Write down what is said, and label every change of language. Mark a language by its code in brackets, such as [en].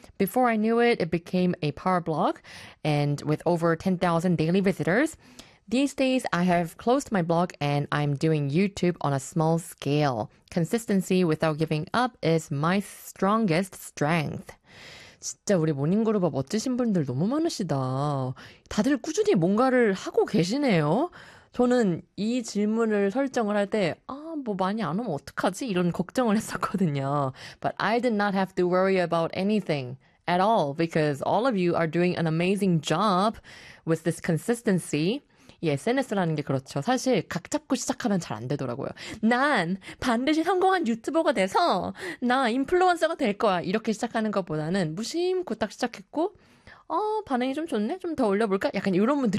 [en] Before I knew it, it became a power blog, and with over 10,000 daily visitors, These days, I have closed my blog and I'm doing YouTube on a small scale. Consistency without giving up is my strongest strength. [ko] 진짜 우리 모닝그룹 멋지신 분들 너무 많으시다. 다들 꾸준히 뭔가를 하고 계시네요. 저는 이 질문을 설정을 할 때 아, 뭐 많이 안 오면 어떡하지? 이런 걱정을 했었거든요. [en] But I did not have to worry about anything. At all, because all of you are doing an amazing job with this consistency. [ko] 이 SNS라는 게 그렇죠. 사실 각 잡고 시작하면 잘 안 되더라고요. 난 반드시 성공한 유튜버가 돼서 나 인플루언서가 될 거야. 이렇게 시작하는 것보다는 무심코 딱 시작했고 반응이 좀 좋네. 좀 더 올려볼까? 약간 이런 분들이